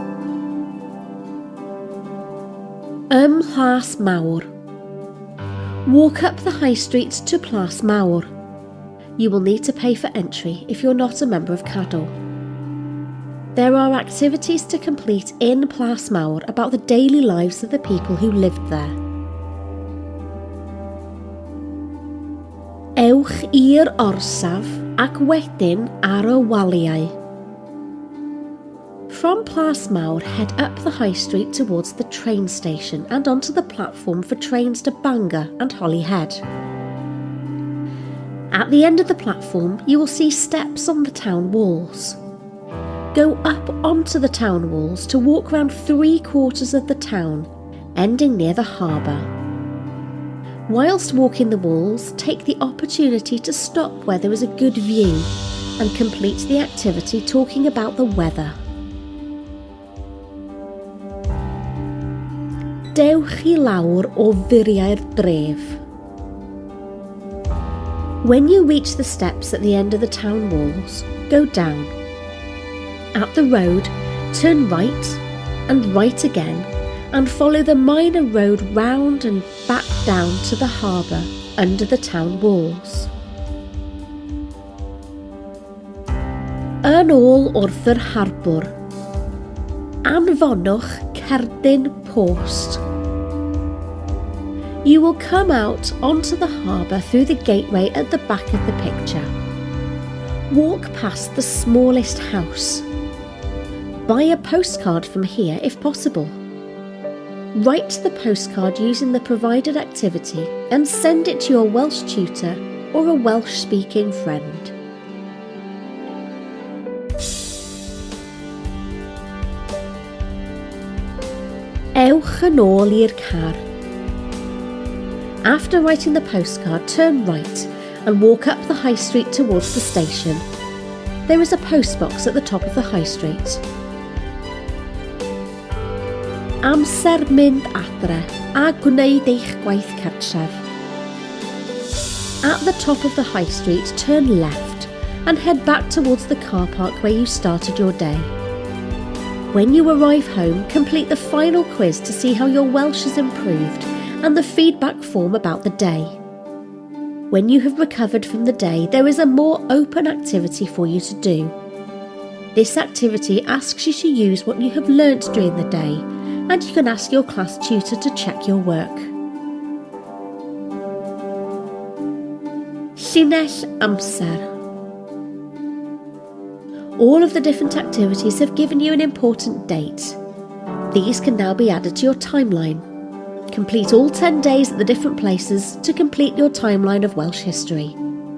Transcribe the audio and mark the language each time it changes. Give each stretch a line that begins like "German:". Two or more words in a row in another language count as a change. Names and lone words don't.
English: Plas Mawr. Walk up the high street to Plas Mawr. You will need to pay for entry if you're not a member of Cadw. There are activities to complete in Plas Mawr about the daily lives of the people who lived there.
Welsh: Ewch i'r orsaf ac wedyn ar y waliau.
English: From Plas Mawr, head up the high street towards the train station and onto the platform for trains to Bangor and Holyhead. At the end of the platform, you will see steps on the town walls. Go up onto the town walls to walk round 3/4 of the town, ending near the harbour. Whilst walking the walls, take the opportunity to stop where there is a good view and complete the activity talking about the weather.
Welsh: Dewch I lawr o fyny'r dref.
English: When you reach the steps at the end of the town walls, go down. At the road, turn right and right again and follow the minor road round and back down to the harbour under the town walls.
Welsh: Yn ôl wrth yr harbwr. Anfonwch cerdyn post.
English: You will come out onto the harbour through the gateway at the back of the picture. Walk past the smallest house. Buy a postcard from here if possible. Write the postcard using the provided activity and send it to your Welsh tutor or a Welsh-speaking friend.
Welsh: Ewch yn ôl i'r car.
English: After writing the postcard, turn right and walk up the high street towards the station. There is a postbox at the top of the high street.
Welsh: Amser mynd adre a gwneud eich gwaith cartref.
English: At the top of the high street, turn left and head back towards the car park where you started your day. When you arrive home, complete the final quiz to see how your Welsh has improved and the feedback form about the day. When you have recovered from the day, there is a more open activity for you to do. This activity asks you to use what you have learnt during the day, and you can ask your class tutor to check your work.
Welsh: Llinell amser.
English: All of the different activities have given you an important date. These can now be added to your timeline. Complete all 10 days at the different places to complete your timeline of Welsh history.